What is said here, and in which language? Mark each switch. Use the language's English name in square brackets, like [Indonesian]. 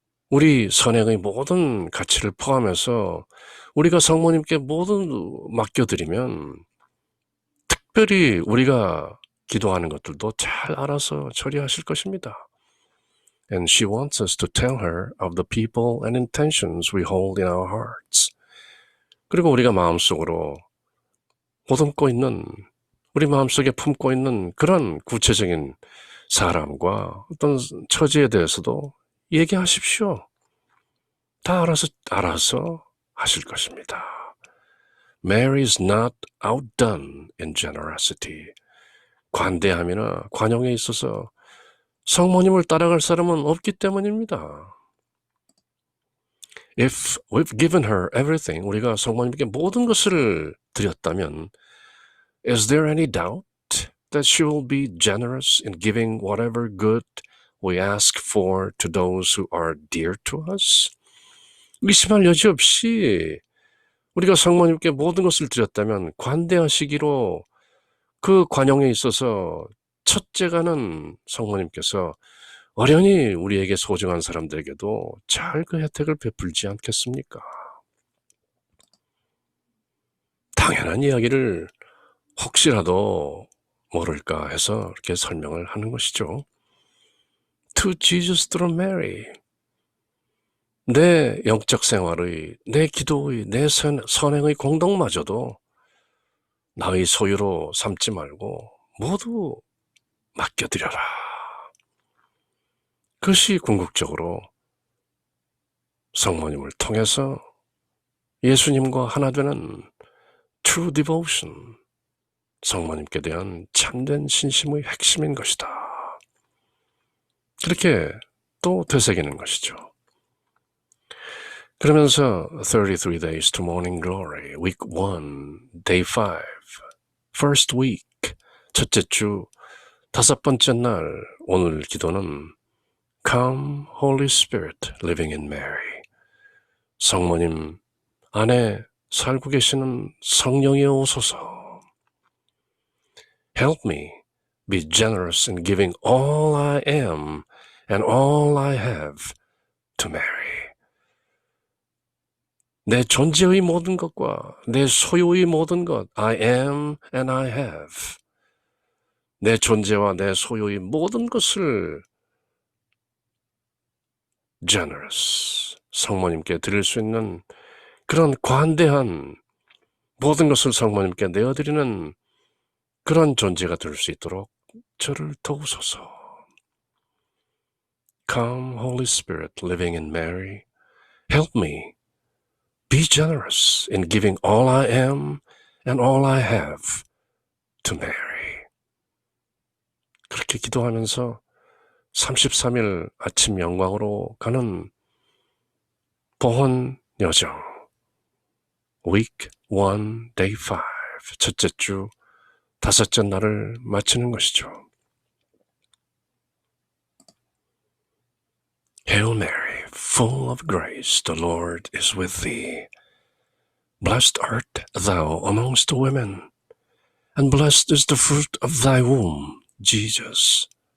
[Korean] 우리 선행의 모든 가치를 포함해서 우리가 성모님께 모든 맡겨드리면 특별히 우리가 기도하는 것들도 잘 알아서 처리하실 것입니다. [English] And she wants us to tell her of the people and intentions we hold in our hearts. [Korean] 그리고 우리가 마음속으로 보듬고 있는, 우리 마음속에 품고 있는 그런 구체적인 사람과 어떤 처지에 대해서도 얘기하십시오. 다 알아서 하실 것입니다. [English] Mary is not outdone in generosity. [Korean] 관대함이나 관용에 있어서 성모님을 따라갈 사람은 없기 때문입니다. [English] If we've given her everything, [Korean] 우리가 성모님께 모든 것을 드렸다면, [English] is there any doubt that she will be generous in giving whatever good we ask for to those who are dear to us? [Korean] 의심할 여지 없이 우리가 성모님께 모든 것을 드렸다면 관대하시기로 그 관용에 있어서 첫째가는 성모님께서 어련히 우리에게 소중한 사람들에게도 잘 그 혜택을 베풀지 않겠습니까? 당연한 이야기를 혹시라도 모를까 해서 이렇게 설명을 하는 것이죠. [English] To Jesus through Mary. [Korean] 내 영적 생활의, 내 기도의, 내 선행의 공덕마저도 나의 소유로 삼지 말고 모두 맡겨드려라. 그것이 궁극적으로 성모님을 통해서 예수님과 하나 되는 true devotion, 성모님께 대한 참된 신심의 핵심인 것이다. 그렇게 또 되새기는 것이죠. 그러면서 [English] 33 days to morning glory, week 1, day 5, first week, [Korean] 첫째 주, 다섯 번째 날, 오늘 기도는 [English] Come, Holy Spirit, living in Mary. [Korean] 성모님 안에 살고 계시는 성령이 오소서. [English] Help me be generous in giving all I am and all I have to Mary. [Korean] 내 존재의 모든 것과 내 소유의 모든 것, [English] I am and I have. [Korean] 내 존재와 내 소유의 모든 것을 generous, 성모님께 드릴 수 있는 그런 관대한 모든 것을 성모님께 내어드리는 그런 존재가 될 수 있도록 저를 도우소서. [English] Come, Holy Spirit, living in Mary, help me be generous in giving all I am and all I have to Mary. [Korean] 그렇게 기도하면서 33일 아침 영광으로 가는 보혼 여정, week 1, day 5, 첫째 주, 다섯째 날을 마치는 것이죠. [English] Hail Mary, full of grace, the Lord is with thee. Blessed art thou amongst women, and blessed is the fruit of thy womb, Jesus.